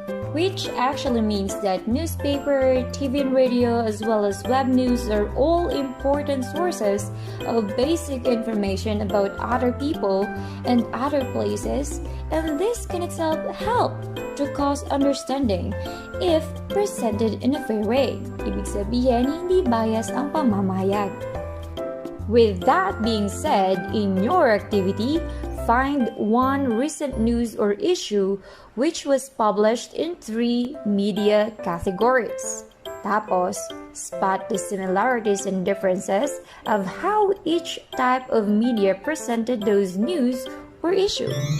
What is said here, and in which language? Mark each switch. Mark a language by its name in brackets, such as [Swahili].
[English] Which actually means that newspaper, TV and radio, as well as web news are all important sources of basic information about other people and other places, and this can itself help to cause understanding if presented in a fair way. [Filipino] Ibig sabihin, hindi bias ang pamamahayag. [English] With that being said, in your activity, find one recent news or issue which was published in 3 media categories. Tapos, spot the similarities and differences of how each type of media presented those news or issue.